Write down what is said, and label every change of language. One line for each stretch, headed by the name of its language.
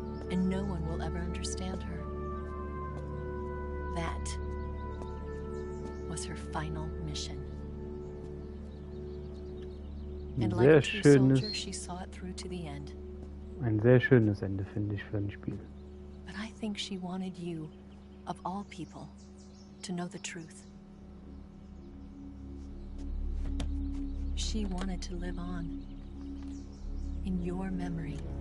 English: And no one will ever understand her. That was her final mission. And like a true soldier, she saw it through to the end.
German: Ein sehr schönes Ende, finde ich, für ein Spiel.
English: But I think she wanted you, of all people, to know the truth. She wanted to live on in your memory.